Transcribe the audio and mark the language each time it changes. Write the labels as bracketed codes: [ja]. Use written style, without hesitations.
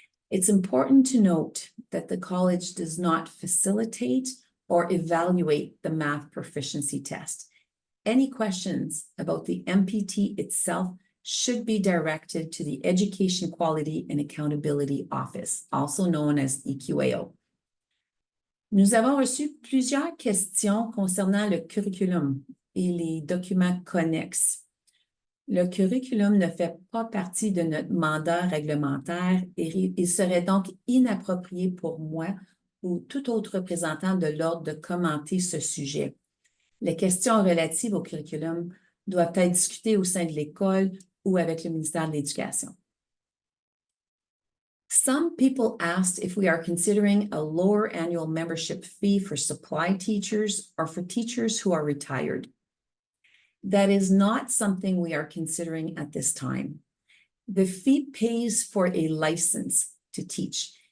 [en] It's important to note that the college does not facilitate or evaluate the math proficiency test. Any questions about the MPT itself should be directed to the Education Quality and Accountability Office, also known as EQAO. [fr] Nous avons reçu plusieurs questions concernant le curriculum et les documents connexes. Le curriculum ne fait pas partie de notre mandat réglementaire et il serait donc inapproprié pour moi ou tout autre représentant de l'ordre de commenter ce sujet. Les questions relatives au curriculum doivent être discutées au sein de l'école ou avec le ministère de l'Éducation. [en] Some people asked if we are considering a lower annual membership fee for supply teachers or for teachers who are retired. That is not something we are considering at this time. The fee pays for a license to teach.